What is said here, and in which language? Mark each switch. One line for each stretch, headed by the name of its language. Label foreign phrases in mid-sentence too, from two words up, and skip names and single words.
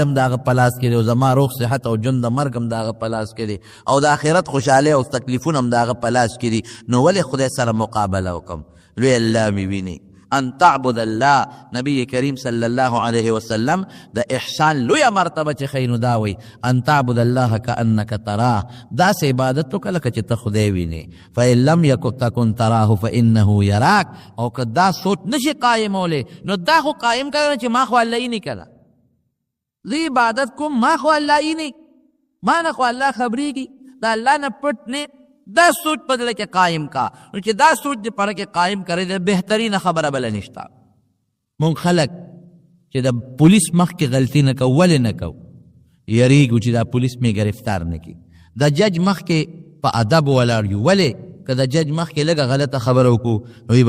Pashto: هم د هغه په لاس کې دی او زما روغ صحت او ژوند د مرګ هم د هغه په لاس کې دی او د آخرت خوشحالۍ او تکلیفونه هم د هغه په لاس کې دي نو ولې خدای سره مقابله وکړم لوی الله مې ویني
Arabic: ان تعبد الله
Pashto: نبی کریم
Arabic: صلی الله علیه وسلم
Pashto: د احسان لوی مرتبه چې ښیي نو دا وایي
Arabic: ان تعبد الله کانک تراه
Pashto: داسې عبادت وکړه لکه چې ته خدای وینې
Arabic: فان لم تکن تراه فانه یراک
Pashto: او که دا سوچ نشي قایمولی نو دا خو قایم کړه چې ما خو الله یې نه کړه زه عبادت کوم ما خو الله یې نه ما نه خو الله خبرېږي دا الله نه پټ نه دا سوچ په زړه کې قایم کا نو چې دا سوچ د پاره کې قایم کرے د بهترین خبره بل نشتا مونږ خلک چې د پولیس مخکې غلطي نه کو ولې نه کو یریږو چې دا پولیس مې گرفتار نه کړي د جج مخکې په ادب ولاړ یو ولې که د جج مخکې لږه غلطه خبره وکړو نو وي به